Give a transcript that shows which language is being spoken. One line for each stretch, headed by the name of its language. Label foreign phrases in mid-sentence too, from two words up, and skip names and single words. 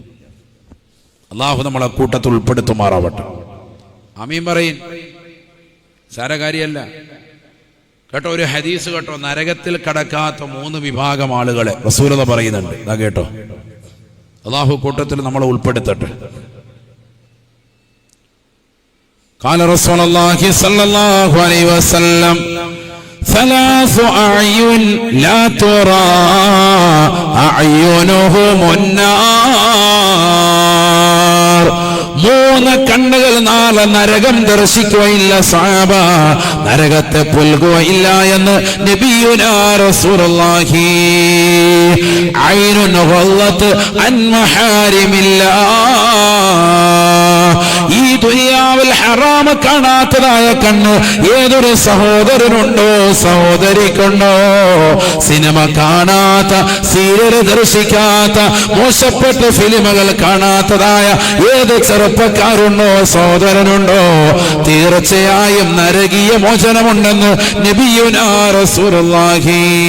Malayalam: അല്ലാഹു നമ്മളെ കൂട്ടത്തിൽ ഉൾപ്പെടുത്തുമാറാവട്ടെ. ആമീൻ പറയിൻ. സാരകാരിയല്ല കേട്ടോ. ഒരു ഹദീസ് കേട്ടോ, നരകത്തിൽ കടക്കാത്ത 3 വിഭാഗം ആളുകളെ റസൂലുള്ളാഹി പറയുന്നുണ്ട്. അതാ കേട്ടോ. അല്ലാഹു കൂട്ടത്തിൽ നമ്മളെ ഉൾപ്പെടുത്തട്ടെ.
Arabic: قال رسول الله صلى الله عليه وسلم 3 أعين لا ترى أعينهم النار.
Malayalam: 3 മൂന്ന് കണ്ണുകൾ നാളെ നരകം ദർശിക്കുകയില്ല സഹാബ, നരകത്തെ പുൽകുകയില്ല എന്ന്
Arabic: نبينا رسول الله. عين غضت عن محارم الله,
Malayalam: ഈ ദുനിയാവിൽ ഹറാം കാണാത്തതായ കണ്ണ് ഏതൊരു സഹോദരനുണ്ടോ സഹോദരിക്കുണ്ടോ, സിനിമ കാണാത്ത, സീരിയൽ ദർശിക്കാത്ത, മോശപ്പെട്ട ഫിലിമുകൾ കാണാത്തതായ ഏത് ചെറുപ്പക്കാരുണ്ടോ സഹോദരനുണ്ടോ, തീർച്ചയായും നരകീയ മോചനമുണ്ടെന്ന്
Arabic: نبينا رسول الله.